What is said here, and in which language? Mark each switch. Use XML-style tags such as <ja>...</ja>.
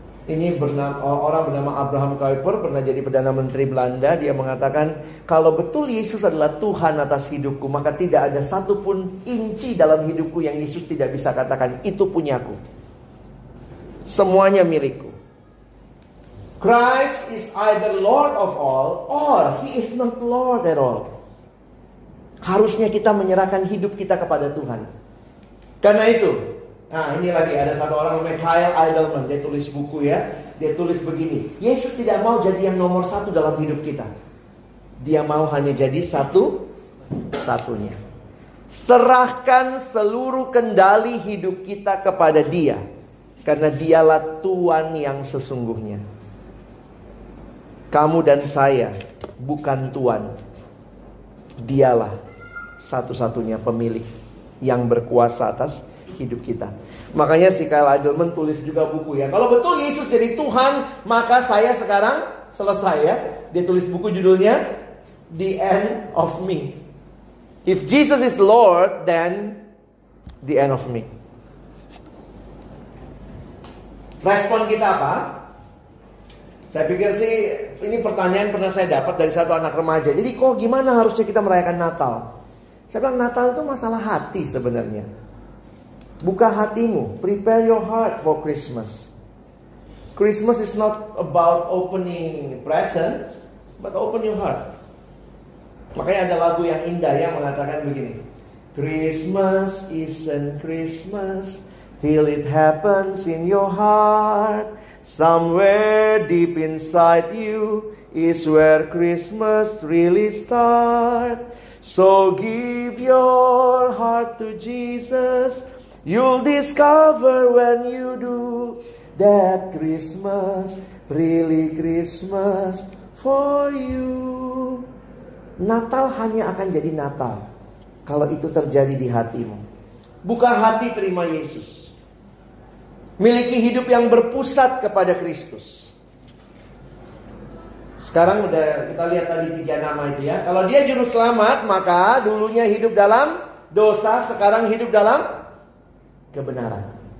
<id>Ini orang bernama Abraham Kuyper, pernah jadi Perdana Menteri Belanda. Dia mengatakan, kalau betul Yesus adalah Tuhan atas hidupku, maka tidak ada satupun inci dalam hidupku yang Yesus tidak bisa katakan, itu punyaku. Semuanya milikku.</id> <en>Christ is either Lord of all, or He is not Lord at all.</en> <id>Harusnya kita menyerahkan hidup kita kepada Tuhan. Karena itu, nah ini lagi ada satu orang namanya Kyle Idleman. Dia tulis buku ya. Dia tulis begini, Yesus tidak mau jadi yang nomor satu dalam hidup kita. Dia mau hanya jadi satu-satunya. Serahkan seluruh kendali hidup kita kepada Dia, karena Dialah Tuhan yang sesungguhnya. Kamu dan saya bukan Tuhan, Dialah satu-satunya pemilik yang berkuasa atas hidup kita. Makanya si Kyle Idleman tulis juga buku ya. Kalau betul Yesus jadi Tuhan, maka saya sekarang selesai ya. Dia tulis buku judulnya The End of Me.</id> <en>If Jesus is Lord, then the end of me.</en> <id>Respon kita apa? Saya pikir sih ini pertanyaan pernah saya dapat dari satu anak remaja. Jadi kok gimana harusnya kita merayakan Natal? Saya bilang Natal itu masalah hati sebenarnya. Buka hatimu.</id> <en>Prepare your heart for Christmas. Christmas is not about opening presents, but open your heart. Makanya ada lagu yang indah yang mengatakan begini. Christmas isn't Christmas till it happens in your heart. Somewhere deep inside you is where Christmas really starts. So give your heart to Jesus. You'll discover when you do that Christmas really Christmas for you.</en> <id>Natal hanya akan jadi Natal kalau itu terjadi di hatimu. Buka hati terima Yesus. Miliki hidup yang berpusat kepada Kristus. Sekarang udah kita lihat tadi 3 nama itu ya. Kalau dia juru selamat, maka dulunya hidup dalam dosa, sekarang hidup dalam kebenaran.</id>